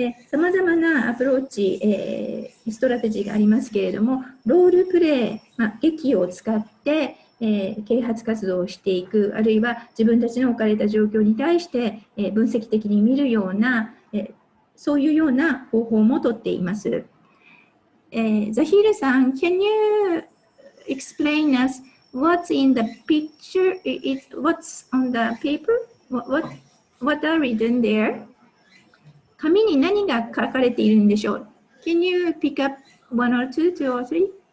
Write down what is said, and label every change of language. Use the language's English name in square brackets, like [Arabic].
[Japanese] さまざまなアプローチ、ストラテジーがありますけれども、ロールプレイ、劇を使って、啓発活動をしていく、あるいは自分たちの置かれた状況に対して、分析的に見るような、そういうような方法もとっています。 [English] ザヒールさん、can you explain us what's in the picture? What's on the paper? What are written there? [Japanese] 紙に何が書かれているんでしょう？ [English] Can you pick up one or two or three?